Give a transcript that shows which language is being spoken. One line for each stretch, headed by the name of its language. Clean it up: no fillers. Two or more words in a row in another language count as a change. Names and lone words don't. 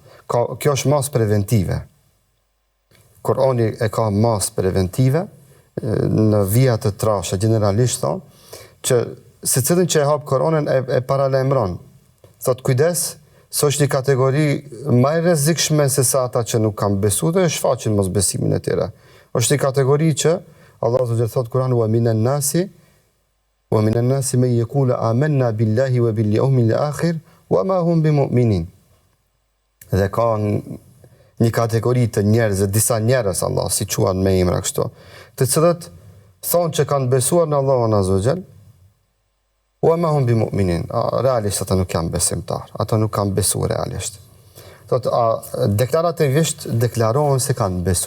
Albanian: Kjo është mas preventive. Kurani e ka mas preventive në vija të trasha generalisht thonë që secilin që e hap Kuranin e paralajmëron. Thot kujdes, s'është një kategori më e rrezikshme se sa ata që nuk kanë besuar dhe shfaqin mosbesimin e tyre. Është një kategori që
Arabic: Allahu subhanahu
Albanian: thot Kurani
Arabic: ومن الناس من يقول آمنا بالله وباليوم الآخر وما هم بمؤمنين.
Albanian: Dhe ka një kategori të njerëzve, disa njerëz Allah, si quan me emra kështu, të cilët thonë që kanë besuar në Allahun
Arabic: عز وجل, وما هم بمؤمنين,
Albanian: realisht ata nuk janë besimtar, ata nuk kanë besuar realisht. Deklarativisht deklarohen se kanë besu.